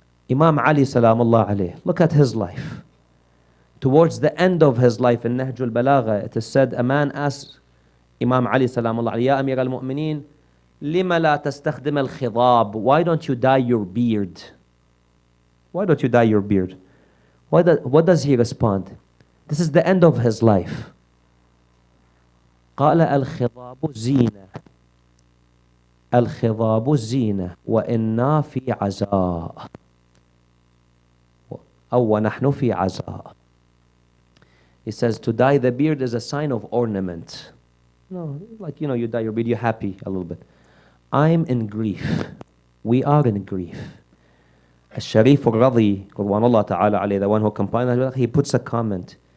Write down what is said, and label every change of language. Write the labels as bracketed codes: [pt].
[en] Imam Ali salamullah alayh, look at his life. Towards the end of his life in Nahjul Balagha, it is said, a man asked Imam Ali salamullah alayh, Ya Amir al-Mu'mineen, [ar] لِمَ لَا تَسْتَخْدِمَ الْخِضَابِ. [en] Why don't you dye your beard? Why don't you dye your beard? What does he respond? This is the end of his life. [ar] قال الخضاب زينة الخضاب زينة وإنا في عزاء أو ونحن في عزاء. [en] He says to dye the beard is a sign of ornament. No, like you dye your beard, you're happy a little bit. I'm in grief. We are in grief. Al-Sharif al-Radhi, Qur'anullah ta'ala alayhi, the one who compiled, he puts a comment.